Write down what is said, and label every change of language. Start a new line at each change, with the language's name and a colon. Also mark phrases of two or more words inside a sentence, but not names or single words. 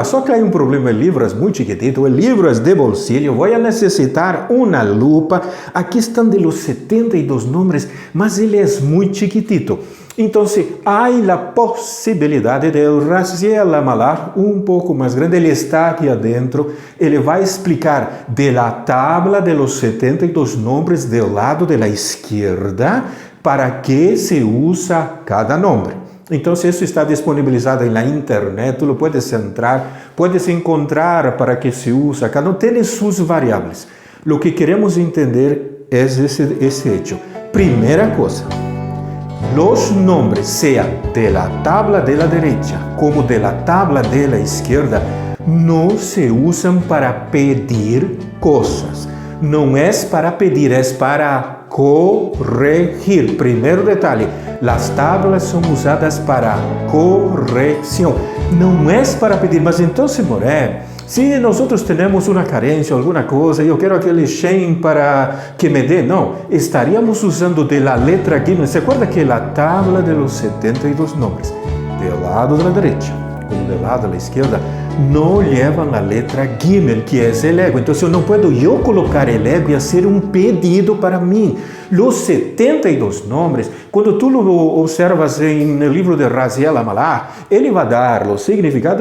Portuguese: Só que
Spanish: hay un problema, el libro es muy chiquitito, el libro es de bolsillo, voy a necesitar una lupa. Aquí están de los 72 nombres, mas él es muy chiquitito. Entonces, hay la posibilidad de Raziel Amala un poco más grande.
Portuguese: Ele está aqui adentro, ele vai explicar
Spanish: de la tabla de los 72 nombres del lado de la izquierda para que se usa cada nombre.
Portuguese: Então, isso está disponibilizado na internet,
Spanish: tu lo puedes entrar, puedes encontrar para que se usa, cada uno tiene sus variables. Lo que queremos entender
Portuguese: é esse
Spanish: hecho.
Portuguese: Primeira coisa,
Spanish: los nombres, sea de la tabla de la derecha como de la tabla de la izquierda, no se usan para pedir cosas.
Portuguese: Não é para pedir, é para corregir. Primeiro detalhe,
Spanish: las tablas
Portuguese: são usadas
Spanish: para corrección.
Portuguese: Não é para pedir, mas então, Moré, se nós temos uma carência, alguma coisa, e eu quero aquele Shem para que me dê, não, estaríamos usando
Spanish: de la letra
Portuguese: Gimel.
Spanish: ¿Se acuerda que la tabla de los 72 nombres, del lado de la derecha como del lado de la izquierda, no llevan la letra Gimel, que es el ego? Entonces, no puedo yo colocar el ego y hacer un pedido para mí. Los 72 nombres, cuando tú lo observas en el libro de Raziel Amala, él va a dar los significados.